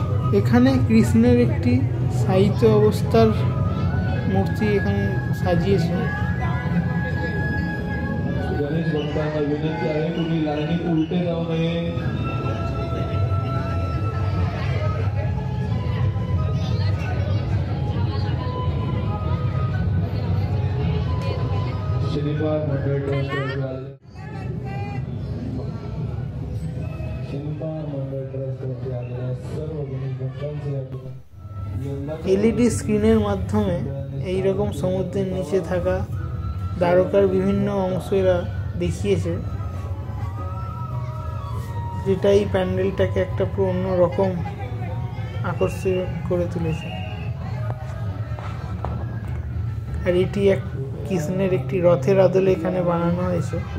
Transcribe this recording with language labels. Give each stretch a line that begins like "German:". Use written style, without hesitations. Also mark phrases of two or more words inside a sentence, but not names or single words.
Bangla: এখানে কৃষ্ণের একটি সাহিত্য অবস্থার মূর্তি এখানে সাজিয়েছে।
Marathi: गणेश भक्तांना विनंती आहे तुम्ही लाईनीत उलटे जाऊ नये। शनिवार मंडळ ट्रस्ट आलेल्या सर्व गणेश भक्तांचे या ठिकाणी
Bangla: एलईडी স্ক্রিনের মাধ্যমে এই রকম সমুদ্রের নিচে থাকা দ্বারকার বিভিন্ন অংশ এরা দেখিয়েছে, যেটা এই প্যান্ডেলটাকে একটা পুরো অন্যরকম আকর্ষণ করে তুলেছে। আর এটি এক কৃষ্ণের একটি রথের আদলে এখানে বানানো হয়েছে।